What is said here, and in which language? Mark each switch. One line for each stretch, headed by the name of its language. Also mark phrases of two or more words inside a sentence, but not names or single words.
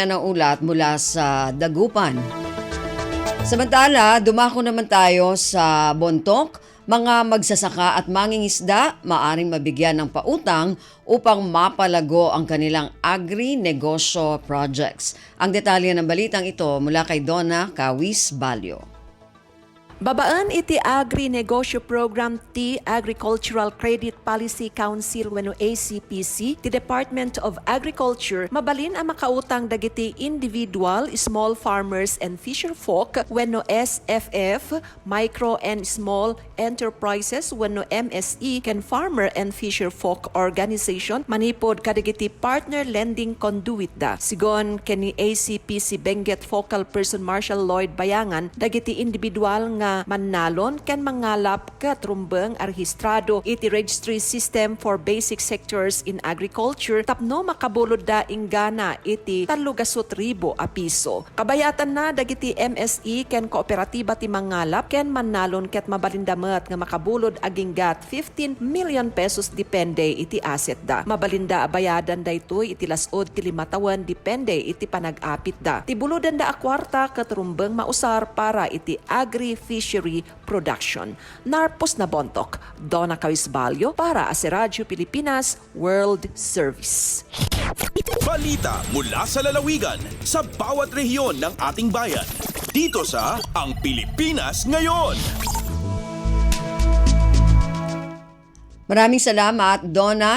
Filipino: Yan ang ulat mula sa Dagupan. Samantala, dumako naman tayo sa Bontoc. Mga magsasaka at mangingisda maaring mabigyan ng pautang upang mapalago ang kanilang agri-negosyo projects. Ang detalye ng balitang ito mula kay Donna Kawis Balyo.
Iloko: Babaan iti Agri-Negosyo Program ti Agricultural Credit Policy Council wenno ACPC ti Department of Agriculture mabalin ang makautang dagiti
English: individual, small farmers and fisher folk
Iloko: wenno SFF,
English: micro and small enterprises
Iloko: wenno MSE ken
English: farmer and fisher folk organization
Iloko: manipod kadagiti
English: partner lending conduit
Iloko: da. Sigon ken ni ACPC Benguet Focal Person Marshall Lloyd Bayangan dagiti individual nga mannalon ken mangalap ket rumbeng arhistrado iti
English: registry system for basic sectors in agriculture
Iloko: tapno makabulod da ingana iti 3,000 a piso. Kabayatan na dagiti MSE ken kooperatiba ti mangalap ken mannalon ket mabalindamet nga makabulod aginggat 15 million pesos depende iti asset da. Mabalinda abayadan daytoy iti lasod ti 5 tawen depende iti panag-apit da. Tibuludan da a kwarta ket rumbeng mausar para iti
English: agri-fishery production.
Iloko: Narpos na Bontoc, Donna Cawisbalyo
Filipino: para sa
Iloko: Radyo Pilipinas World Service.
Filipino: Balita mula sa lalawigan sa bawat rehiyon ng ating bayan. Dito sa Ang Pilipinas Ngayon. Maraming salamat, Donna.